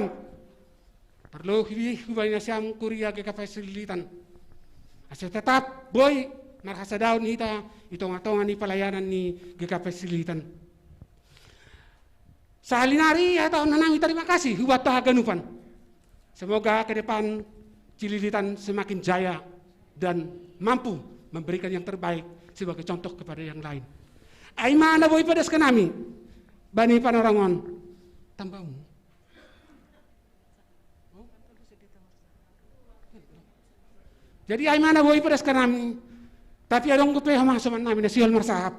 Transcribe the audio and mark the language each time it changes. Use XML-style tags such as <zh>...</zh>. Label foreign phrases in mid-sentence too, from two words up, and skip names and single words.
<bts>Perlu hubani nasiam kuria GKPS Sililitan. Asa tetap boy marhasa daun kita itonga-tonga ni pelayanan ni GKPS Sililitan. Sahalinari ya tahun nanami</bts> <id>terima kasih</id> <bts>hubat haganupan.</bts> <id>Semoga ke depan Cililitan semakin jaya dan mampu memberikan yang terbaik sebagai contoh kepada yang lain.</id> <bts>Aimana boy padas kenami bani panarangon tambamu. Jadi aimana boy padas kenami tapi adong kupe hama soman nami nasiol marsahap.</bts>